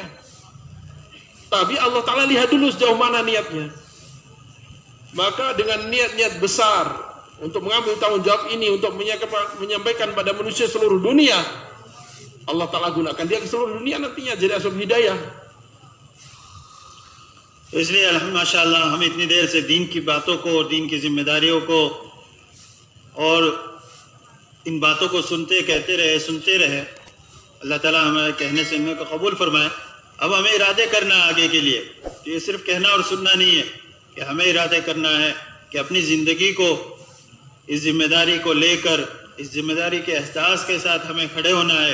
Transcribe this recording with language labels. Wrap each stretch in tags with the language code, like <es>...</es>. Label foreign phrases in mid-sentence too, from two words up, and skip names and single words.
<id>Tapi Allah Ta'ala lihat dulu sejauh mana niatnya. Maka dengan niat-niat besar untuk mengambil tanggung jawab ini, untuk menyampaikan pada manusia seluruh dunia, Allah Ta'ala gunakan dia ke seluruh dunia nantinya jadi asbab hidayah.</id> <hi>इसलिए माशाअल्लाह हम इतनी देर से दीन की बातों को और दीन की जिम्मेदारियों को और इन बातों को सुनते रहे अल्लाह ताला हमें कहने से हमें कबूल फरमाए। अब हमें इरादे करना है आगे के लिए। ये सिर्फ कहना और सुनना नहीं है कि हमें इरादे करना है कि अपनी ज़िंदगी को इस जिम्मेदारी को लेकर, इस जिम्मेदारी के एहसास के साथ हमें खड़े होना है।</hi>